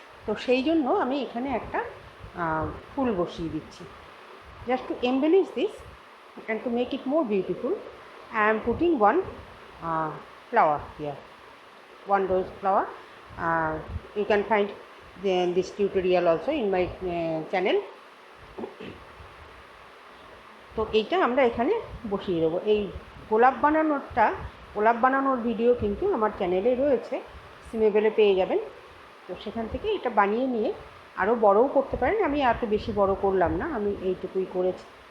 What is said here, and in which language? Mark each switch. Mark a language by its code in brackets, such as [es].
[bn] তো সেই জন্য আমি এখানে একটা ফুল বসিয়ে দিচ্ছি। [en] Just to embellish this and to make it more beautiful, I am putting one flower here, one rose flower. You can find this tutorial also in my channel. [bn] তো এইটা আমরা এখানে বসিয়ে দেবো। এই গোলাপ বানানোর ভিডিও কিন্তু আমার চ্যানেলে রয়েছে, সিমেবেলে পেয়ে যাবেন। তো সেখান থেকে এটা বানিয়ে নিয়ে আরও বড়ও করতে পারেন। আমি এত বেশি বড় করলাম না, আমি এইটুকুই করেছি।